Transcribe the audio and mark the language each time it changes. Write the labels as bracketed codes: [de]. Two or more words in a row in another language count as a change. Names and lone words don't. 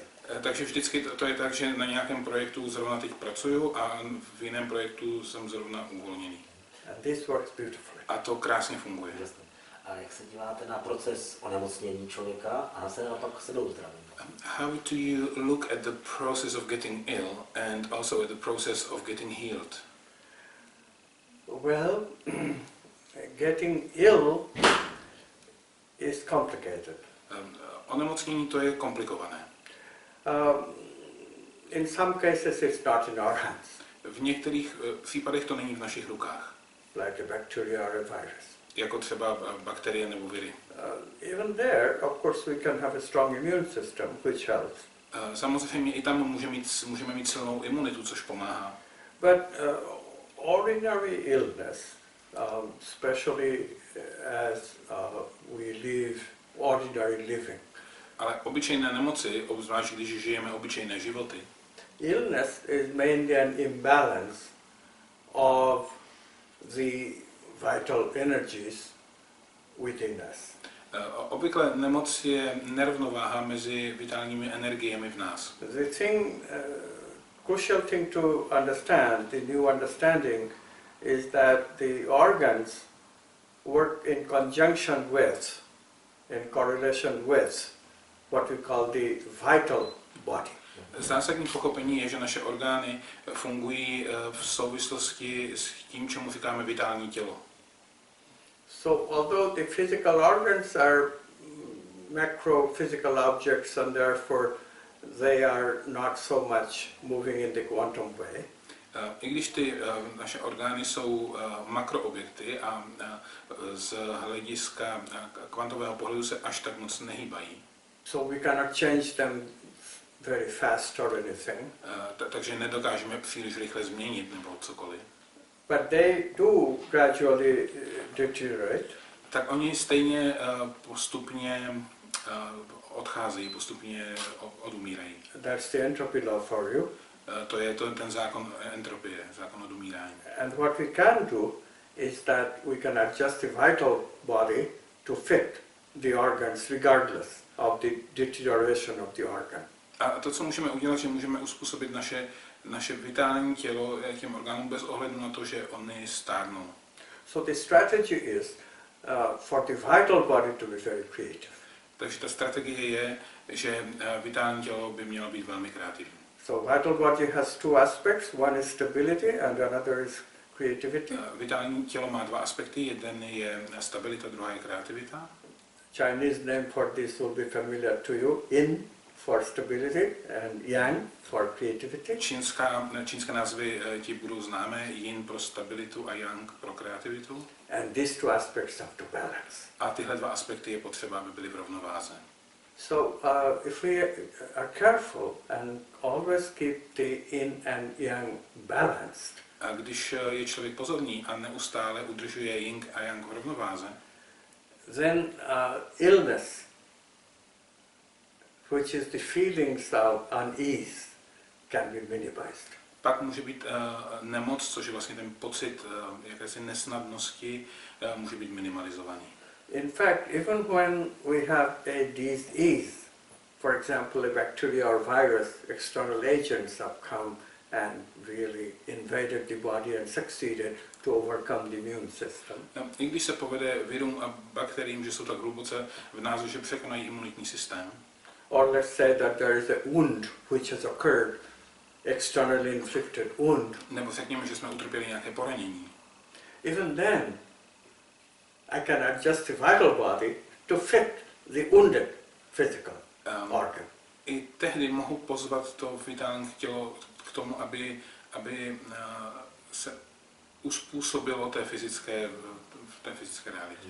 [cs] Takže vždycky to je tak, že na nějakém projektu zrovna teď pracuju a v jiném projektu jsem zrovna uvolněný. [en] And this works beautifully. [cs] A to krásně funguje. A jak se díváte na proces onemocnění člověka a naopak se do uzdravení? [en] How do you look at the process of getting ill and also at the process of getting healed? Well, getting ill is complicated. [cs] Onemocnění to je komplikované. [en] In some cases it's not in our hands. [cs] V některých případech to není v našich rukách. [en] Like a bacteria or a virus. [cs] Jako třeba bakterie nebo viry. [en] Even there, of course, we can have a strong immune system, which helps. [cs] Samozřejmě i tam můžeme mít silnou imunitu, což pomáhá. [en] But ordinary illness, especially as we live ordinary living. [cs] Ale obyčejné nemoci, obzvlášť když žijeme obyčejné životy. [en] Illness is mainly an imbalance of the vital energies within us. [cs] Obvykle nemoc je nerovnováha mezi vitálními energiemi v nás. [en] The crucial thing to understand, the new understanding, is that the organs work in conjunction with, in correlation with, what we call the vital body. [cs] Zásadní pochopení je, že naše orgány fungují v souvislosti s tím, čemu říkáme vitální tělo. [en] So although the physical organs are macro physical objects and therefore they are not so much moving in the quantum way. [cs] I když ty naše orgány jsou makroobjekty a z hlediska kvantového pohledu se až tak moc nehýbají. [en] So we cannot change them very fast or anything. [cs] Takže nedokážeme příliš rychle změnit nebo cokoliv. [en] But they do gradually deteriorate. [cs] Tak oni stejně postupně odcházejí, postupně odumírají. [en] That's the entropy law for you. [cs] To je ten zákon entropie, zákon odumírání. [en] And what we can do is that we can adjust the vital body to fit the organs regardless of the deterioration of the organ. [cs] A to, co můžeme udělat, že můžeme uspůsobit naše vitální tělo těm orgánům bez ohledu na to, že oni stárnou. [en] So the strategy is for the vital body to be very creative. [cs] Takže ta strategie je, že vitální tělo by mělo být velmi kreativní. [en] So vital body has 2 aspects. One is stability and another is creativity. [cs] Vitální tělo má 2 aspekty. Jeden je stabilita, druhá je kreativita. [en] Chinese name for this will be familiar to you, yin for stability and yang for creativity. [cs] Čínské názvy ti budou známé, yin pro stabilitu a yang pro kreativitu. [en] And these two aspects have to balance. [cs] A tyhle dva aspekty je potřeba, aby byly v rovnováze. [en] So if we are careful and always keep the yin and yang balanced, [cs] A když je člověk pozorný a neustále udržuje yin a yang v rovnováze, [en] then illness, which is the feelings of unease, can be minimized. [cs] pak může být nemoc, což je vlastně ten pocit jakési nesnadnosti, může být minimalizovaný. [en] In fact, even when we have a disease, for example, a bacteria or virus, external agents have come and really invaded the body and succeeded to overcome the immune system. [cs] I když se povede virům a bakteriím, že jsou tak hluboce v nás, že překonají imunitní systém, [en] Or let's say that there is a wound which has occurred, externally inflicted wound. [cs] nebo řekněme, že jsme utrpěli nějaké poranění. [en] Even then, I can adjust the vital body to fit the wounded physical organ. [cs] I tehdy mohu pozvat to vitální tělo k tomu, aby se uspůsobilo té fyzické realitě.